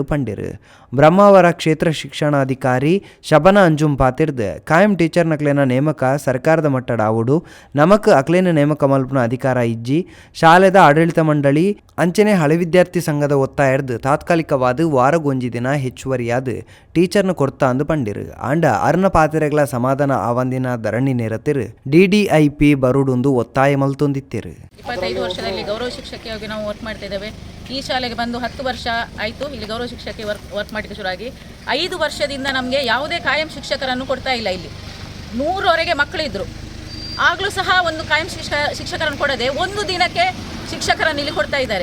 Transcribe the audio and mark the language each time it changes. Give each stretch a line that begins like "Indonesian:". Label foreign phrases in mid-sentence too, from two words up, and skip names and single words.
Tulu: ಪಂಡಿರು ಬ್ರಹ್ಮಾವರ ಕ್ಷೇತ್ರ ಶಿಕ್ಷಣಾಧಿಕಾರಿ ಶಬನ ಅಂಜುಮ್ ಪಾತಿರ್ದು ಕಾಯಂ ಟೀಚರ್ನಕ್ಲೇನ ನೇಮಕ ಸರ್ಕಾರದ ಮಟ್ಟದ ಆವುಡು ನಮಕ್ ಅಕ್ಲೇನ ನೇಮಕ ಮಲ್ಪನ ಅಧಿಕಾರ ಇಜ್ಜಿ ಶಾಲೆದ ಆಡಳಿತ ಮಂಡಳಿ ಅಂಚನೆ ಹಳೆ ವಿದ್ಯಾರ್ಥಿ ಸಂಘದ ಒತ್ತಾಯರ್ದು ತಾತ್ಕಾಲಿಕವಾದ ವಾರಗೊಂಜಿ ದಿನ ಹೆಚ್ಚುವರಿಯಾದ ಟೀಚರ್ನ ಕೊಡ್ತಾ ಅಂದು ಪಂಡಿರು ಆಂಡ ಅರ್ನ ಪಾತಿರೆಗಳ ಸಮಾಧಾನ ಆವಂದಿನ ಧರಣಿ ನಿರತಿರು DDIP ಬರುಡುಂದು ಒತ್ತಾಯ ಮಲ್ತೊಂದಿತ್ತಿರು.
Kannada: 25 ವರ್ಷದಲ್ಲಿ ಗೌರವ ಶಿಕ್ಷಕಿಯಾಗಿ ನಾವು ವರ್ಕ್ ಮಾಡ್ತಾ ಇದ್ದೇವೆ. ಈ ಶಾಲೆಗೆ ಬಂದು 10 ವರ್ಷ ಆಯಿತು. ಇಲ್ಲಿ ಗೌರವ ಶಿಕ್ಷಕಿ ವರ್ಕ್ ಮಾಡಲಿಕ್ಕೆ ಶುರುವಾಗಿ 5 ವರ್ಷದಿಂದ ನಮಗೆ ಯಾವುದೇ ಕಾಯಂ ಶಿಕ್ಷಕರನ್ನು ಕೊಡ್ತಾ ಇಲ್ಲ. ಇಲ್ಲಿ 100ವರೆಗೆ ಮಕ್ಕಳಿದ್ರು, ಆಗಲೂ ಸಹ ಒಂದು ಕಾಯಂ ಶಿಕ್ಷಕರನ್ನು ಕೊಡದೆ ಒಂದು ದಿನಕ್ಕೆ ಶಿಕ್ಷಕರನ್ನು ಇಲ್ಲಿ ಕೊಡ್ತಾ ಇದ್ದಾರೆ.